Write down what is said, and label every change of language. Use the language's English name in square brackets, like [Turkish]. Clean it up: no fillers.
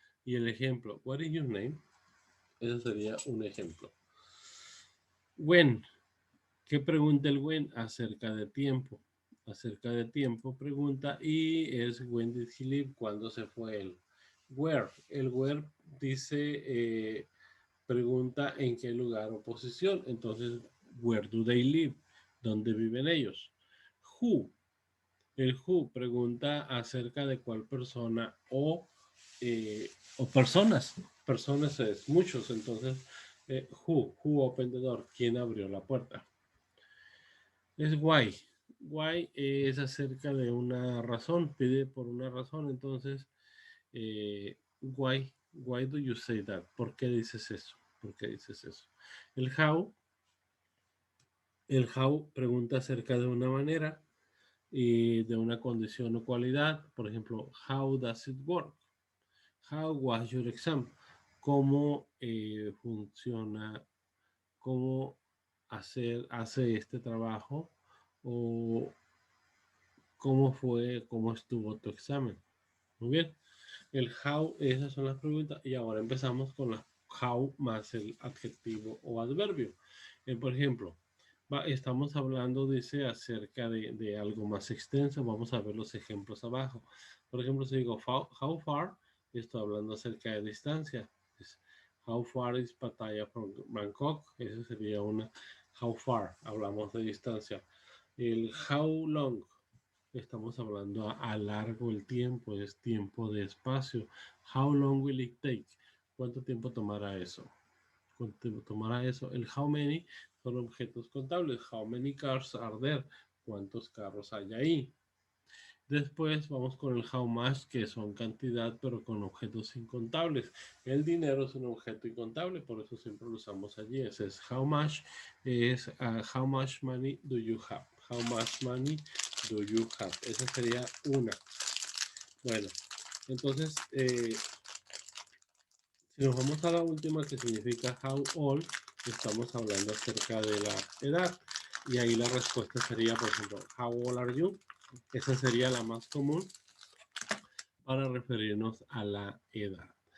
[Spanish] Y el ejemplo, [English] what is your name? [Spanish] Ese sería un ejemplo. When. ¿Qué pregunta el when? Acerca de tiempo. Acerca de tiempo pregunta y es [English] when did he leave? [Spanish] ¿Cuándo se fue él? Where. El where dice, pregunta en qué lugar o posición. Entonces, [English] where do they live? [Spanish] ¿Dónde viven ellos? Who. El who pregunta acerca de cuál persona o personas. Personas es muchos. Entonces, [English] who opened the door? [Spanish] ¿Quién abrió la puerta? Es why. Why es acerca de una razón, pide por una razón. Entonces, [English] why do you say that? [Spanish] ¿Por qué dices eso? ¿Por qué dices eso? El how pregunta acerca de una manera y de una condición o cualidad. Por ejemplo, [English] how does it work? How was your exam? [Spanish] ¿Cómo funciona? ¿Cómo hace este trabajo? ¿O cómo estuvo tu examen? Muy bien. El how, esas son las preguntas. Y ahora empezamos con la how más el adjetivo o adverbio. Por ejemplo, estamos hablando, dice, acerca de algo más extenso. Vamos a ver los ejemplos abajo. Por ejemplo, si digo how far, estoy hablando acerca de distancia. [English] How far is Pattaya from Bangkok? [Spanish] Esa sería una how far. Hablamos de distancia. El how long. Estamos hablando a largo el tiempo, es tiempo de espacio. [English] How long will it take? [Spanish] ¿Cuánto tiempo tomará eso? ¿Cuánto tiempo tomará eso? El [English] how many [Spanish] son objetos contables. [English] How many cars are there? [Spanish] ¿Cuántos carros hay ahí? Después vamos con el how much, que son cantidad, pero con objetos incontables. El dinero es un objeto incontable, por eso siempre lo usamos allí. Ese es [English] how much, es how much money do you have? How much money do you have? [Spanish] Esa sería una. Bueno, entonces, si nos vamos a la última, que significa how old, estamos hablando acerca de la edad. Y ahí la respuesta sería, por ejemplo, [English] how old are you? [Spanish] Esa sería la más común para referirnos a la edad.